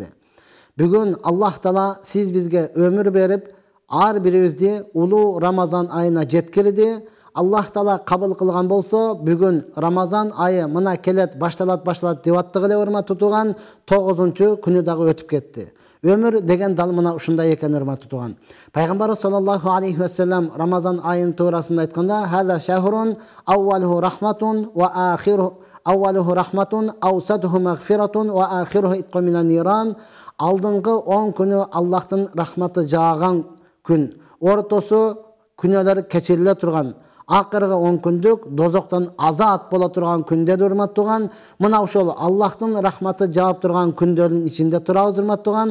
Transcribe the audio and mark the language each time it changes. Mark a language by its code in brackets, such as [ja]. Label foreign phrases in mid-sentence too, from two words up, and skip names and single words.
[ky] Бүгүн Аллах Таала сиз бизге өмүр берип, ар бирибизди улуу Рамазан айына жеткирди. Аллах Таала кабыл кылган болсо, бүгүн Рамазан айы мына келет, башталат деп аттыгы эле урматтуу туган 9-чу күнү дагы өтүп кетти. Өмүр деген дал мына ушундай экен урматтуу туган. Пайгамбарыбыз [ar] صلى الله عليه وسلم [ky] Рамазан айын туурасында айтканда: [ar] "هذا شهر أوله رحمة وآخر أوله رحمة، أوسطه مغفرة وآخره عتق من النار." [ky] Алдыңгы 10 күнү Аллахтын рахматы жааган күн, ортосу күнөөлөр кечириле турган, акыркы 10 күндүк дозоктон азат боло турган күндө урматтуу туган. Мына ошол Аллахтын рахматы жаап турган күндөрдүн ичинде турабыз урматтуу туган.